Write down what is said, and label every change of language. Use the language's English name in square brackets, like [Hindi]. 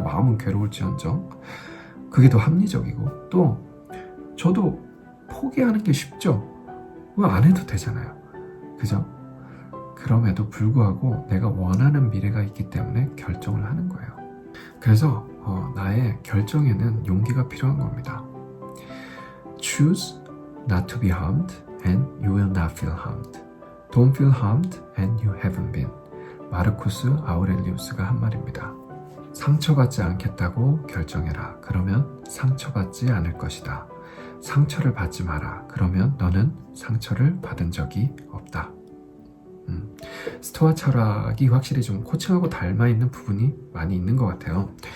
[Korean] 마음은 괴로울지언정 그게 더 합리적이고 또 저도 포기하는 게 쉽죠. 왜 안 해도 되잖아요. 그죠? 그럼에도 불구하고 내가 원하는 미래가 있기 때문에 결정을 하는 거예요. 그래서 나의 결정에는 용기가 필요한 겁니다. [English] Choose not to be harmed and you will not feel harmed. Don't feel harmed and you haven't been. [Korean] 마르쿠스 아우렐리우스가 한 말입니다. 상처받지 않겠다고 결정해라. 그러면 상처받지 않을 것이다. 상처를 받지 마라. 그러면 너는 상처를 받은 적이 없다. 스토아 철학이 확실히 좀 코칭하고 닮아있는 부분이 많이 있는 것 같아요.